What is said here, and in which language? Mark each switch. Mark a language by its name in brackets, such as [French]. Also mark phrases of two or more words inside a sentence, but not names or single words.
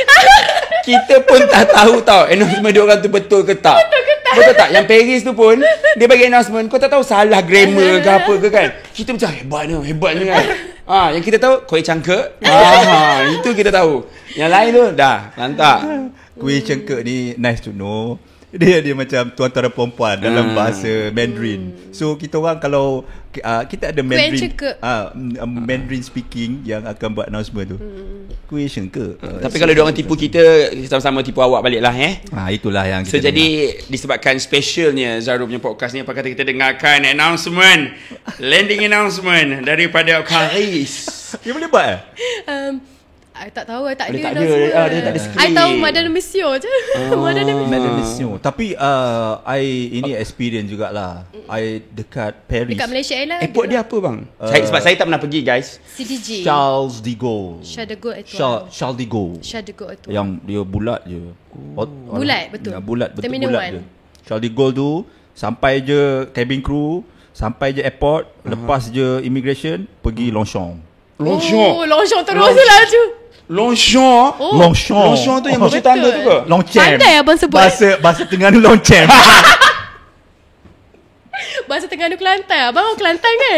[Malay] Kita pun tak tahu tau announcement diorang tu betul ke tak. Betul tak? Yang Paris tu pun dia bagi announcement, kau tak tahu salah grammar ke apa ke kan. Kita macam hebatnya kan. Yang kita tahu kuih cangkek. Itu kita tahu. Yang lain tu dah lantak. Kuih cengkek ni [English] nice to know. [Malay] Dia macam tuan-tuan dan perempuan dalam bahasa Mandarin. So kita orang kalau kita ada Mandarin [English] Mandarin speaking [Malay] yang akan buat announcement tu. Kuih cengkek. Tapi kalau diorang tipu kita sama-sama tipu awak balik lah itulah yang So kita jadi disebabkan specialnya Zahrul punya podcast ni, apa kata kita dengarkan announcement, [English] landing announcement [Malay] daripada Paris. Dia boleh buat I tak tahu, I tak Dia ada tak ada, announcement. dia tak ada screen. I tahu [French] Madame Monsieur [Malay] je. [French] Madame Monsieur. [Malay] Tapi ini experience jugalah. I dekat Paris. Dekat Malaysia Airlines. Airport dia apa bang? Sebab saya tak pernah pergi guys. CDG. Charles de Gaulle. Charles de Gaulle Étoile. Charles de Gaulle. Charles de Gaulle Étoile. Yang dia bulat je. Bulat, betul. Bulat, betul Terminal bulat 1. je. Charles de Gaulle tu sampai je [English] cabin crew, [Malay] sampai je airport, lepas je immigration, pergi Longchamp. Oh, Longchamp terus laju. Longchamp. Longchamp tu yang baju tangga tu ke? Longchamp. Pandai abang sebut. Bahasa Terengganu Longchamp. Bahasa Terengganu Kelantan. Abang orang Kelantan kan?